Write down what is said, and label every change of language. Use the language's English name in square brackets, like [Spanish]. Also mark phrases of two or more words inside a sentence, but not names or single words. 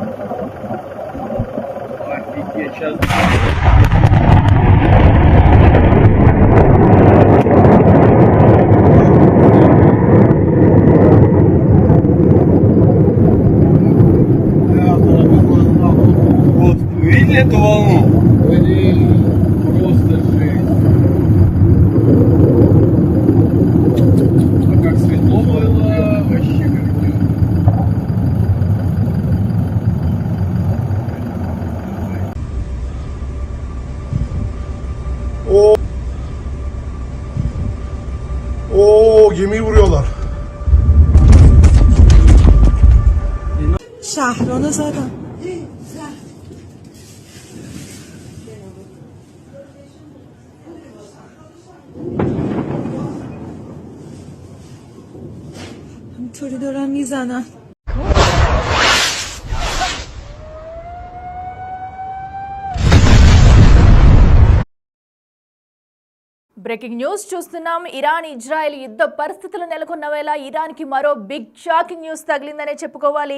[Russian] Офигеть, сейчас. Вот, видели эту волну? Просто жесть. А как светло было, вообще капец. [Turkish] Oo, gemiyi vuruyorlar. [Persian] شهرانو زدن. همینطوری دارن میزنن. [English] breaking news [Telugu] చూస్తున్నాం. ఇరాన్ ఇజ్రాయెల్ యుద్ధ పరిస్థితులు నెలకొన్న వేళ ఇరాన్కి మరో [English] big shocking news [Telugu] తగిలిందనే చెప్పుకోవాలి.